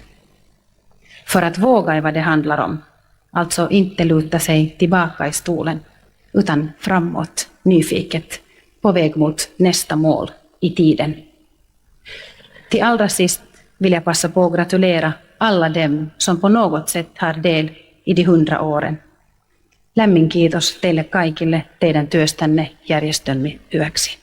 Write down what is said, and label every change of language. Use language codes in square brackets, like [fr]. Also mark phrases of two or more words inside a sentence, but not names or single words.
[sv] För att våga är vad det handlar om. Alltså inte luta sig tillbaka i stolen utan framåt, nyfiket, på väg mot nästa mål i tiden. Till allra sist vill jag passa på att gratulera alla dem som på något sätt har del i de 100 åren. [fi] Lämmin kiitos teille kaikille teidän työstänne järjestömme hyväksi.